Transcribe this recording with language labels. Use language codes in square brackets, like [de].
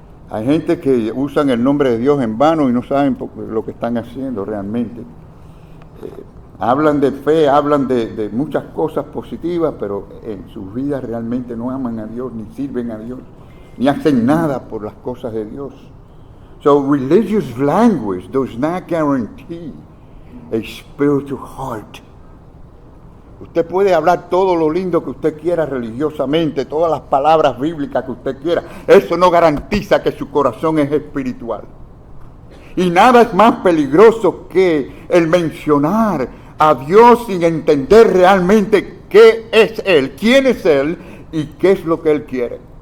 [es] Hay gente que usan el nombre de Dios en vano y no saben lo que están haciendo realmente. Hablan de fe, hablan de muchas cosas positivas, pero en sus vidas realmente no aman a Dios, ni sirven a Dios, ni hacen nada por las cosas de Dios. [en] So religious language does not guarantee a spiritual heart. [es] Usted puede hablar todo lo lindo que usted quiera religiosamente, todas las palabras bíblicas que usted quiera. Eso no garantiza que su corazón es espiritual. Y nada es más peligroso que el mencionar a Dios sin entender realmente qué es Él, quién es Él y qué es lo que Él quiere.